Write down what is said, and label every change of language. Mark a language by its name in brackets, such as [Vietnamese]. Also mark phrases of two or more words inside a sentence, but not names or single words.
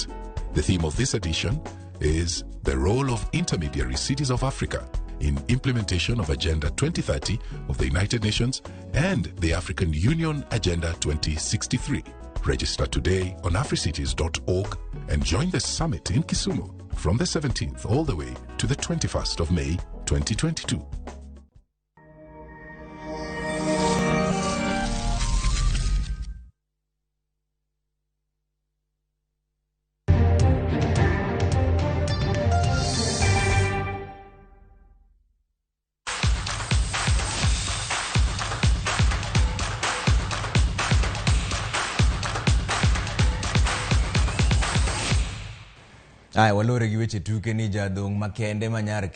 [English] The theme of this edition is the role of intermediary cities of Africa in implementation of Agenda 2030 of the United Nations and the African Union Agenda 2063. Register today on Africities.org and join the summit in Kisumu from the 17th all the way to the 21st of May 2022. [Luo (Kenya and Tanzania)] Walore gi weche tuke ni jadong makende manyar